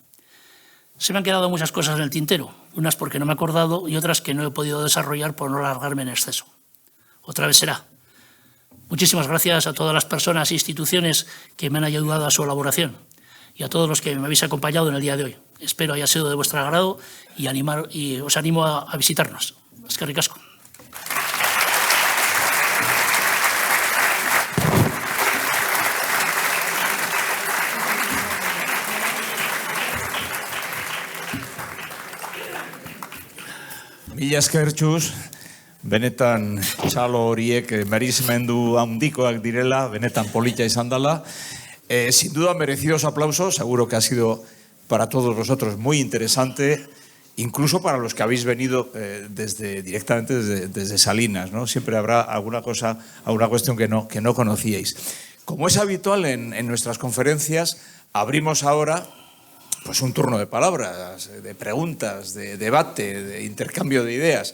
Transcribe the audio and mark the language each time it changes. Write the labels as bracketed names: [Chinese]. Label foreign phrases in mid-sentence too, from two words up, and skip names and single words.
[Spanish] Se me han quedado muchas cosas en el tintero, unas porque no me he acordado y otras que no he podido desarrollar por no alargarme en exceso. Otra vez será. Muchísimas gracias a todas las personas e instituciones que me han ayudado a su elaboración y a todos los que me habéis acompañado en el día de hoy. Espero haya sido de vuestro agrado y os animo a visitarnos. [Basque] Eskerrik asko. Mila esker, Txus, benetan txalo horiek merizmendu handikoak direla, benetan polita izan dela. [Spanish] Sin duda merecidos aplausos, seguro que ha sido para todos vosotros muy interesante, incluso para los que habéis venido directamente desde Salinas, ¿no? Siempre habrá alguna cuestión que no conocíais. Como es habitual en nuestras conferencias, abrimos ahora pues un turno de palabras, de preguntas, de debate, de intercambio de ideas.